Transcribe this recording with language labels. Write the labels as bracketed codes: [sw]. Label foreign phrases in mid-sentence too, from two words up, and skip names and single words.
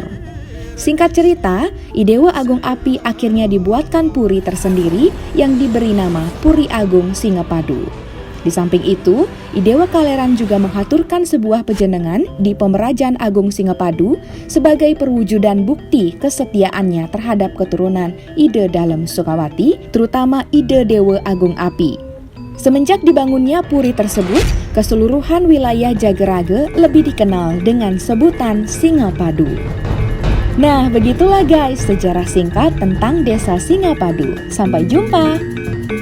[id] Singkat cerita, Idewa Agung Api akhirnya dibuatkan puri tersendiri yang diberi nama Puri Agung Singapadu. Di samping itu, Idewa Kaleran juga menghaturkan sebuah pejenengan di Pemerajan Agung Singapadu sebagai perwujudan bukti kesetiaannya terhadap keturunan Ide Dalem Sukawati, terutama Ide Dewa Agung Api. Semenjak dibangunnya puri tersebut, keseluruhan wilayah Jagerage lebih dikenal dengan sebutan Singapadu. Nah, begitulah guys sejarah singkat tentang Desa Singapadu. Sampai jumpa!